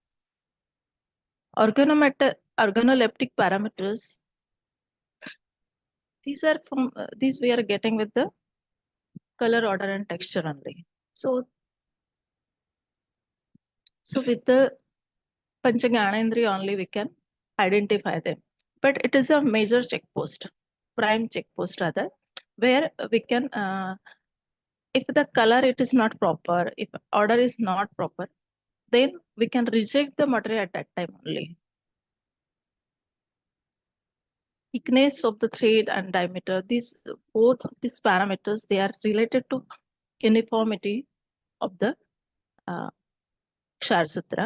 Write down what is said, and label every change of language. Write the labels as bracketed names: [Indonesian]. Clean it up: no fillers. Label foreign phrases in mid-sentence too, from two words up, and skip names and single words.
[English] Organoleptic parameters, these are from these we are getting with the color, order, and texture only. So with the Panchagyanendriya only we can identify them. But it is a major checkpost, prime checkpost rather, where we can, if the color it is not proper, if order is not proper, then we can reject the material at that time only. Thickness of the thread and diameter, both these parameters, they are related to uniformity of the Kshara Sutra.